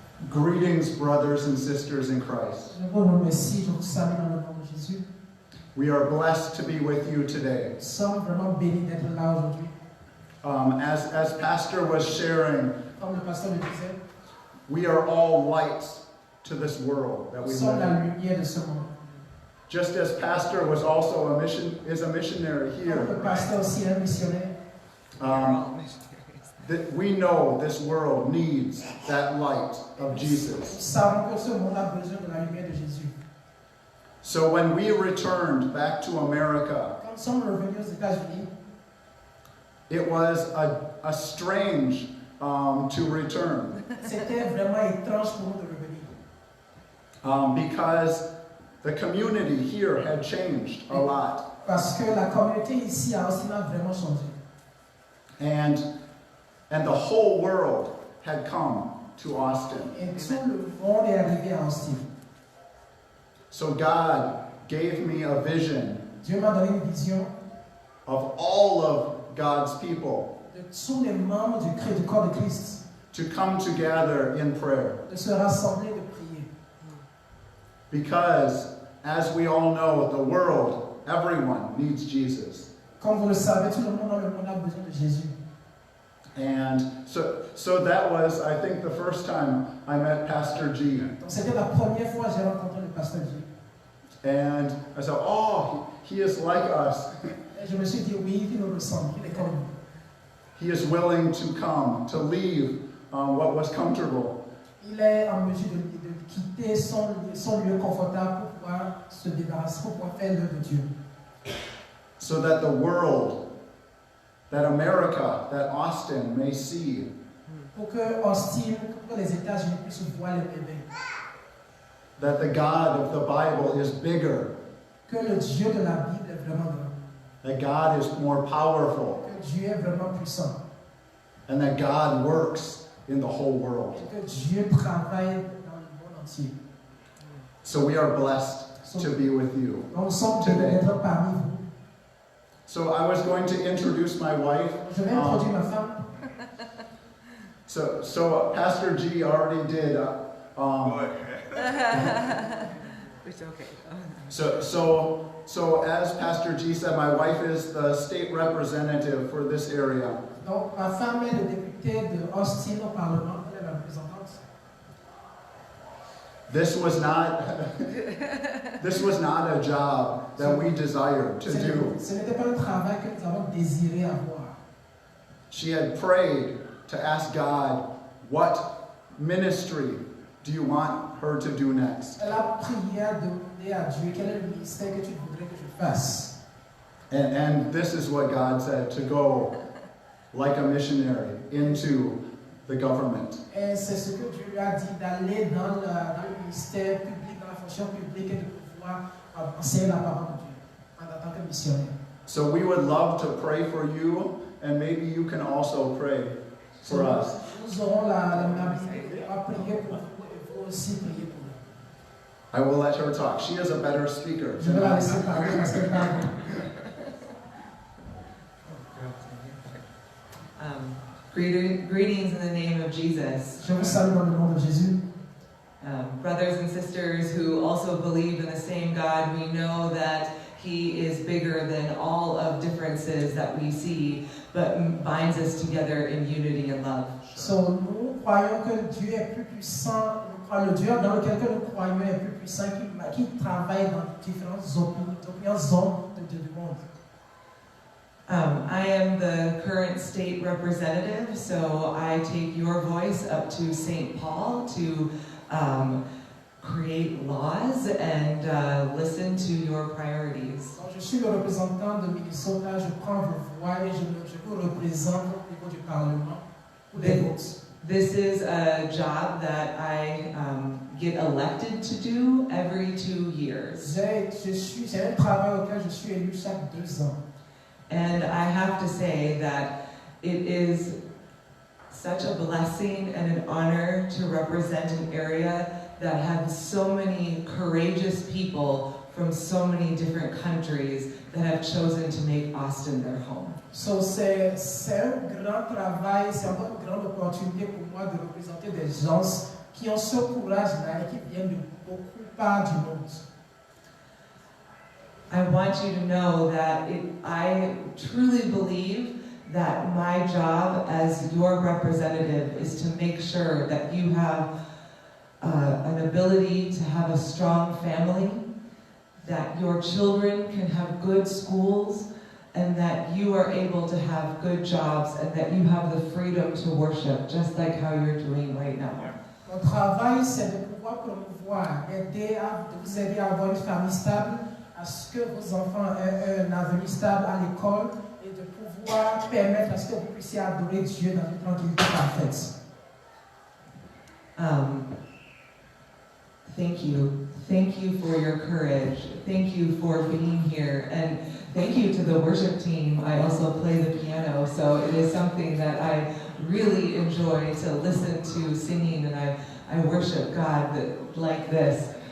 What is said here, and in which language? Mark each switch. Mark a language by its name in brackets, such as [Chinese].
[English] Greetings, brothers and sisters in Christ. [French] Je vous remercie, je vous salue dans le nom de Jésus. [English] We are blessed to be with you today. [French] Nous sommes vraiment bénis d'être là aujourd'hui. [English] As Pastor was sharing, [French] Comme le pasteur le disait, [English] we are all lights to this world that [French] nous [English] we [French] sommes [English] live [French] la [English] in. [French] lumière de ce monde. [English] Just as Pastor was also is a missionary [French] Comme le [English] here, [French] pasteur aussi est un missionnaire. [English] that we know this world needs that light of [French] Nous [English] Jesus. [French] savons que ce monde a besoin de la lumière de Jésus. [English] So when we returned back to America, [French] Quand nous sommes revenus aux États-Unis, [English] it was a strange to return. [French] c'était vraiment étrange pour nous de revenir. [English] Because the community here had changed a lot. [French] Parce que la communauté ici à Austin a vraiment changé. [English] And the whole world had come to Austin. [French] Et tout le monde est arrivé à Austin. [English] So God gave me a vision [French] Dieu m'a donné une vision [English] of all of God's people [French] de tous les membres du corps de Christ [English] to come together in prayer. [French] de se rassembler, de prier. [English] Because, as we all know, the world, everyone needs Jesus. [French] Comme vous le savez, tout le monde dans le monde a besoin de Jésus. [English] And so that was, I think, the first time I met Pastor G. [French] Donc c'était la première fois que j'ai rencontré le pasteur G. [English] And I said, oh, he is like us. [French] Et je me suis dit, oui, il nous ressemble, il est comme nous. [English] He is willing to come, to leave what was comfortable. [French] Il est en mesure de quitter son lieu confortable pour pouvoir se débarrasser, pour pouvoir faire l'œuvre de Dieu. [English] So that the world, that America, that Austin may see [French] Pour que Austin, pour que les États-Unis puissent voir les bébés. [English] that the God of the Bible is bigger, [French] Que le Dieu de la Bible est vraiment grand. [English] that God is more powerful, [French] Que Dieu est vraiment puissant. [English] and that God works in the whole world. [French] Et que Dieu travaille dans le monde entier. [English] So we are blessed to be with you. [French] Donc nous sommes bénis d'être parmi vous. [English] So I was going to introduce my wife. [French] Je vais introduire ma femme. [English] So Pastor G already did. It's okay. So as Pastor G said, my wife is the state representative for this area. [French] Donc, ma femme est le député de Austin au Parlement. Elle est la représentante. [English] This was not a job that we desired to do. [French] Ce n'était pas un travail que nous avons désiré avoir. [English] She had prayed to ask God, what ministry do you want her to do next? [French] Elle a prié à demander à Dieu quel est le ministère que tu voudrais que je fasse. [English] And this is what God said, to go like a missionary into the government. [French] Et c'est ce que Dieu lui a dit, d'aller dans le ministère public, dans la fonction publique et de pouvoir enseigner la parole de Dieu en tant que missionnaire. [English] So we would love to pray for you, and maybe you can also pray for us. [French] Nous aurons l'amabilité à prier pour vous et vous aussi prier pour nous. [English] I will let her talk. She is a better speaker. [French] Je vais la laisser parler parce qu'elle parle. [English] Greetings in the name of Jesus. [French] Je vous salue dans le nom de Jésus. [English] Brothers and sisters who also believe in the same God, we know that He is bigger than all of differences that we see, but binds us together in unity and love. [French] So, nous croyons que Dieu est plus puissant. Le Dieu dans lequel nous croyons est plus puissant, qui travaille dans différentes zones du monde. [English] I am the current state representative, so I take your voice up to St. Paul to create laws and listen to your priorities. [French] Donc, je suis le représentant de Minnesota, je prends vos voix et je vous représente au niveau du Parlement pour les votes. [English] This is a job that I get elected to do every 2 years. [French] C'est un travail auquel je suis élu chaque 2 ans. [English] And I have to say that it is such a blessing and an honor to represent an area that has so many courageous people from so many different countries that have chosen to make Austin their home. [French] So c'est un grand travail, c'est une grande opportunité pour moi de représenter des gens qui ont ce courage-là et qui viennent de beaucoup parts du monde. [English] I want you to know that I truly believe that my job as your representative is to make sure that you have an ability to have a strong family, that your children can have good schools, and that you are able to have good jobs, and that you have the freedom to worship, just like how you're doing right now. [French] Mon travail, c'est de pouvoir promouvoir, vous aider à avoir une famille stable, à ce que vos enfants aient un avenir stable à l'école et de pouvoir permettre à ce que vous puissiez adorer Dieu dans une tranquillité parfaite. [English] Thank you. Thank you for your courage. Thank you for being here. And thank you to the worship team. I also play the piano, so it is something that I really enjoy to listen to singing, and I worship God like this.